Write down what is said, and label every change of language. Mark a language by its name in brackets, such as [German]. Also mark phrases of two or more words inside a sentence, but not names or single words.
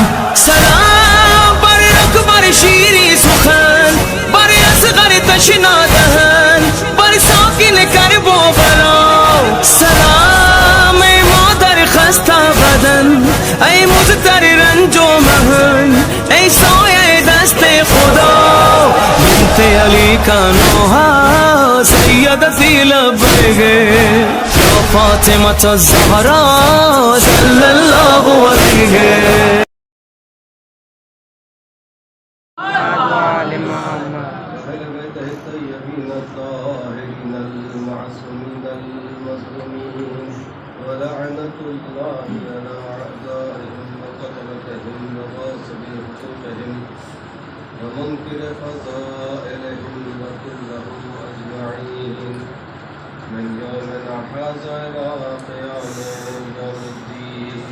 [Persian] سلام بر اکبر شیری سخن، بر اصغر تشنا دهن، بر ساکن کرب و بلا. سلام ای مادر خسته بدن، ای مضطر رنج و محن، ای سایه دست خدا. [Urdu] بنت علی کا نوحہ [Arabic] سیدتی لبیک یا فاطمۃ الزہراء صلی اللہ علیہ. ولعنة الله على أعدائهم وقتلتهم وغاصب حقوقهم ومنكر فضائلهم وكلهم أجمعين من يوم حاز إلى قيام يوم الدين.